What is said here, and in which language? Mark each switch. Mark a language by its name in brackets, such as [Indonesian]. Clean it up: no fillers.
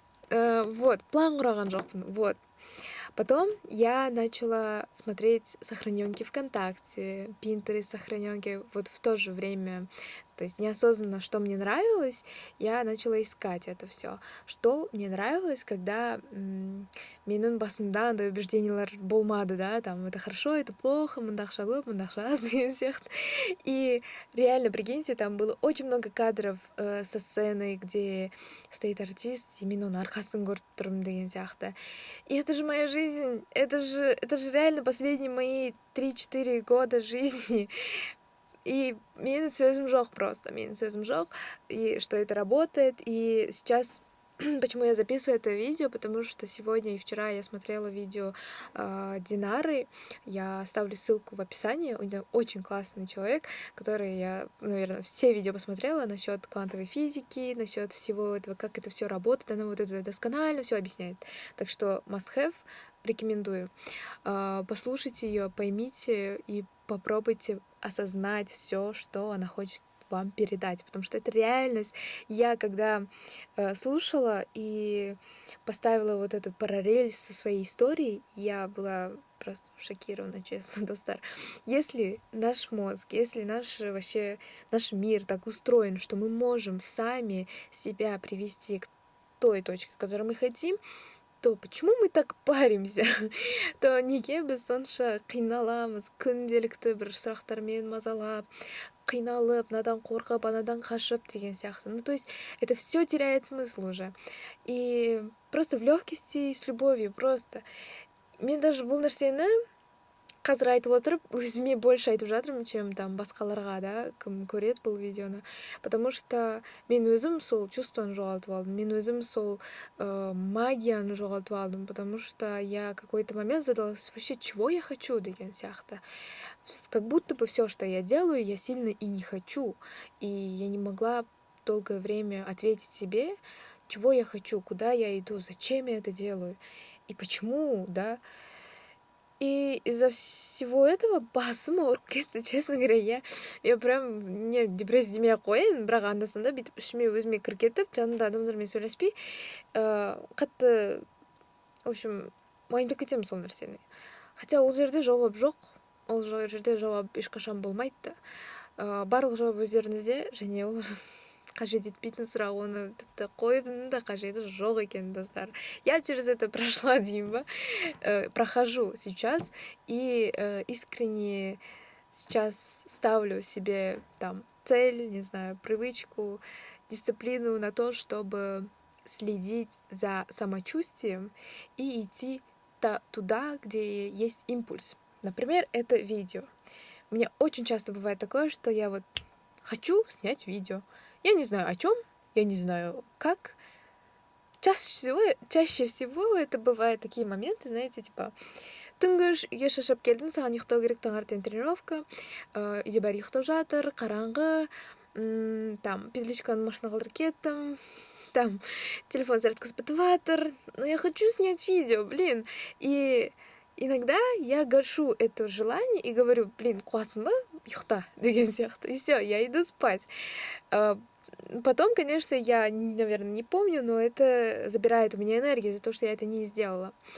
[Kazakh] Вот, план құраған жоқпын. Вот. [Russian] Потом я начала смотреть сохраненки ВКонтакте, Pinterest сохраненки, вот в то же время, то есть неосознанно, что мне нравилось, я начала искать это все. Что мне нравилось, когда [Kazakh] менің басымда андай убеждениялар болмады, [Russian] да, там это хорошо, это плохо, [Kazakh] мындақша көп, мындақша аз деген сияқты. [Russian] И реально, прикиньте, там было очень много кадров со сцены, где стоит артист, и [Kazakh] мен оның арқасын көріп тұрмын деген сияқты. [Russian] И это же моя жизнь, это же реально последние мои 3-4 года жизни. [Kazakh] И менің сөзім жоқ [Russian] просто, [Kazakh] менің сөзім жоқ, [Russian] и что это работает. И сейчас, почему я записываю это видео, потому что сегодня и вчера я смотрела видео Динары, я оставлю ссылку в описании, у нее очень классный человек, который я, наверное, все видео посмотрела насчет квантовой физики, насчет всего этого, как это все работает, она вот это досконально все объясняет. Так что must have, рекомендую. Послушайте ее, поймите и попробуйте осознать все, что она хочет вам передать, потому что это реальность. Я когда слушала и поставила вот эту параллель со своей историей, я была просто шокирована, честно, Достар. Если наш мозг, если наш мир так устроен, что мы можем сами себя привести к той точке, к которой мы хотим, то почему мы так паримся? [Kazakh] То неге біз сонша қиналамыз, күнделікті бір сұрақтармен мазалап, қиналып, мынадан қорқып, анадан қашып деген сияқты. [Russian] Ну, то есть это все теряет смысл уже. И просто в легкости и с любовью, просто. [Kazakh] Мен даже бұл нәрсені қазір айтып отырып, өзіме [Russian] больше [Kazakh] айтып жатырмын, [Russian] чем там [Kazakh] басқаларға, да, кім көреді бұл видеоны. [Russian] Потому что [Kazakh] мен өзім сол чувствоны жоғалтып алдым, мен өзім сол магияны жоғалтып алдым, [Russian] потому что я какой-то момент задалась, вообще, чего я хочу [Kazakh] деген сияқты. [Russian] Как будто бы все, что я делаю, я сильно и не хочу. И я не могла долгое время ответить себе, чего я хочу, куда я иду, зачем я это делаю и почему, да. И из-за всего этого [Kazakh] басым ауырып кетті, [Russian] честно говоря. Я прям не депрессия [Kazakh] демей ақ қояйын, бірақ анда-санда бүйтіп ішіме өзіме кіріп кетіп, жанымда адамдармен сөйлеспей, қатты, [Russian] в общем, [Kazakh] уайымдап кетемін сол нәрсені. Хотя ол жерде жауап жоқ, ол жерде жауап ешқашан болмайды да. Барлық жауап өздеріңізде, және ол қажет етпейтін сұрақ, оны тіпті қойудың да қажеті жоқ екен, достар. [Russian] Я через это прошла, [Kazakh] деймін ба, [Russian] прохожу сейчас и искренне сейчас ставлю себе там цель, не знаю, привычку, дисциплину на то, чтобы следить за самочувствием и идти туда, где есть импульс. Например, это видео. У меня очень часто бывает такое, что я вот хочу снять видео. Я не знаю о чем, я не знаю как. Чаще всего это бывают такие моменты, знаете, типа [Kazakh] түнгі үйге шаршап келдің, саған ұйықтау керек, таңертең тренировка, үйде бәрі ұйықтап жатыр, қараңғы, [Russian] там петличка машинного ракетам, там телефон зарядка-спотыватор, но я хочу снять видео, блин. И иногда я гашу это желание и говорю, блин, классно, юхта, [Kazakh] деген сияқты. [Russian] И все, я иду спать. Потом, конечно, я, наверное, не помню, но это забирает у меня энергию за то, что я это не сделала.